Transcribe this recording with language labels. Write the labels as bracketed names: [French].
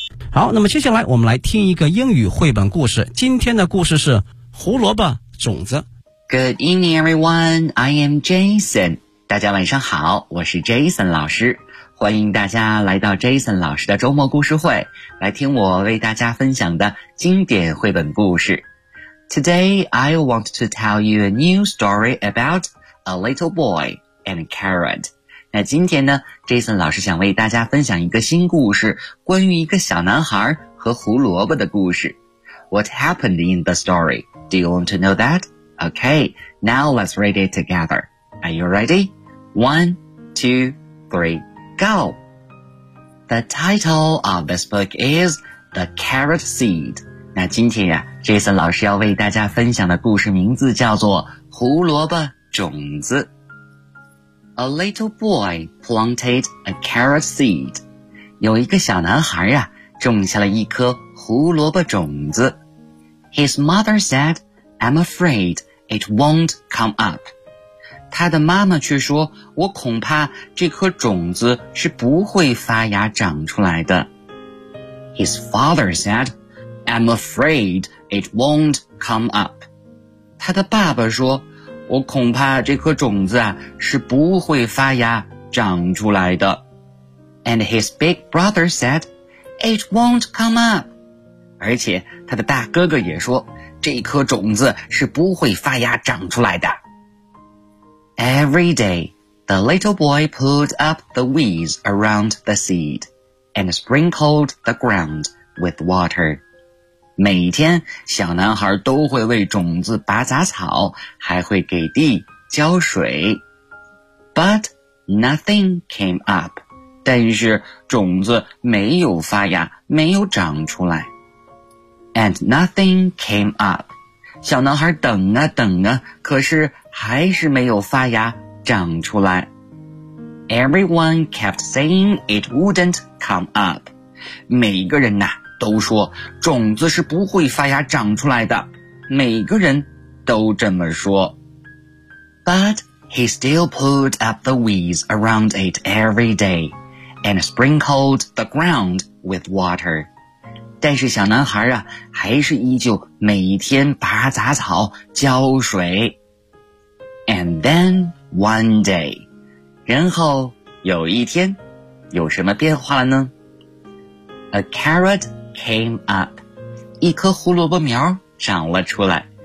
[Chinese] 好，那么接下来我们来听一个英语绘本故事。今天的故事是胡萝卜种子。 [English] Good evening, everyone. I am Jason. [Chinese] 大家晚上好，我是 Jason 老师。欢迎大家来到 Jason 老师的周末故事会，来听我为大家分享的经典绘本故事。 [English] Today, I want to tell you a new story about a little boy and a carrot. [Chinese] 那今天呢， Jason 老师想为大家分享一个新故事，关于一个小男孩和胡萝卜的故事。 [English] What happened in the story? Do you want to know that? Okay, now let's read it together. Are you ready? 1, 2, 3, go! The title of this book is The Carrot Seed. [Chinese] 那今天呀、Jason 老师要为大家分享的故事名字叫做胡萝卜种子。 [English] A little boy planted a carrot seed. [Chinese] 有一个小男孩呀、种下了一颗胡萝卜种子。 [English] His mother said, I'm afraid. It won't come up. [Chinese] 他的妈妈却说，我恐怕这颗种子是不会发芽长出来的。 [English] His father said, I'm afraid it won't come up. [Chinese] 他的爸爸说，我恐怕这颗种子啊，是不会发芽长出来的。 [English] And his big brother said, it won't come up. [Chinese] 而且他的大哥哥也说，这颗种子是不会发芽长出来的。 [English] Every day, the little boy pulled up the weeds around the seed and sprinkled the ground with water. [Chinese] 每天，小男孩都会为种子拔杂草，还会给地浇水。 [English] But nothing came up. [Chinese] 但是种子没有发芽，没有长出来。 [English] And nothing came up. [Chinese] 小男孩等啊等啊，可是还是没有发芽长出来。 Everyone kept saying it wouldn't come up. 每个人啊都说种子是不会发芽长出来的。每个人都这么说。 [English] But he still pulled up the weeds around it every day and sprinkled the ground with water. [Chinese] 但是小男孩啊，还是依旧每天拔杂草、浇水。 [English] And then one day, [Chinese] 然后有一天，有什么变化了呢？ [English] A carrot came up, [Chinese] 一颗胡萝卜苗长了出来。